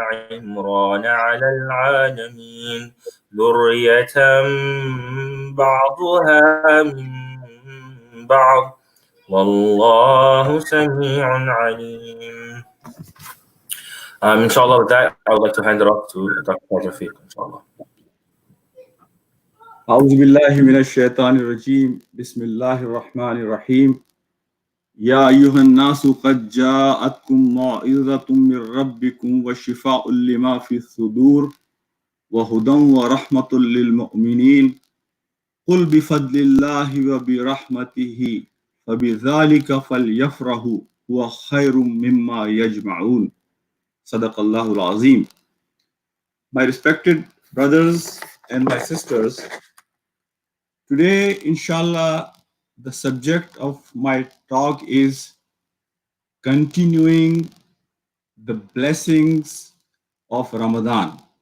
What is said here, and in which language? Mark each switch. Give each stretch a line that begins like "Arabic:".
Arabic: عمران على العالمين ذرية بعضها من بعض والله سميع عليم.
English: Inshallah, with that, I would like to hand it off to Dr. Rafiq, inshallah.
Arabic: أعوذ بالله من الشيطان الرجيم بسم الله الرحمن الرحيم يا أيها الناس قد جاءتكم موعظة من ربكم وشفاء لما في الصدور وهدى ورحمة للمؤمنين قل بفضل الله وبرحمته فبذلك فليفرحوا هو خير مما يجمعون صدق الله العظيم.
English: My respected brothers and my sisters, today, inshallah, the subject of my talk is continuing the blessings of Ramadan.